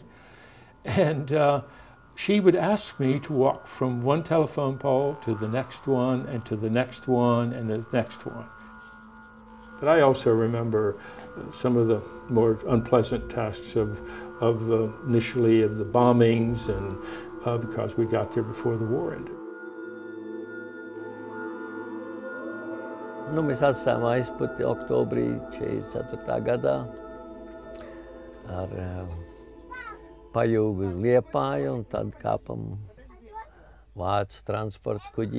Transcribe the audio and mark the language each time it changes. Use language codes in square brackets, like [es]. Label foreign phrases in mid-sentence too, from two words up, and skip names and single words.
[en] And she would ask me to walk from one telephone pole to the next one, and to the next one, and the next one. But I also remember some of the more unpleasant tasks of initially of the bombings, and because we got there before the war ended. [lv] Nu, mēs atstājām aizputi oktobrī 44. gadā ar pajūgu uz Liepāju, un tad kāpam vācu transporta kuģī.